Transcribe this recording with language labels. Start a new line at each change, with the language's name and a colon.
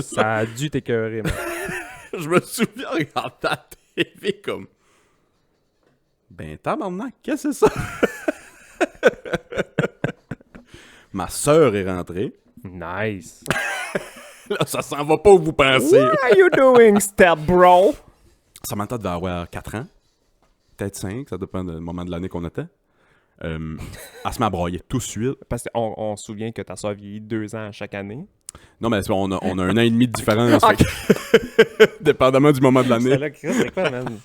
French: Ça a dû t'écœurer, man. je me souviens regarder la TV comme... Ben, tabarnak, qu'est-ce que c'est ça? Ma sœur est rentrée. Nice. Là, ça s'en va pas où vous pensez.
English: What are you doing, step bro?
French: Samantha devait avoir 4 ans. Peut-être 5, ça dépend du moment de l'année qu'on était. Elle se met à broyer tout de suite. Parce qu'on se souvient que ta soeur vieillit 2 ans à chaque année. Non, mais on a 1 an et demi de différence. Fait que, dépendamment du moment de C'est l'année. là, Chris, c'est quoi, man?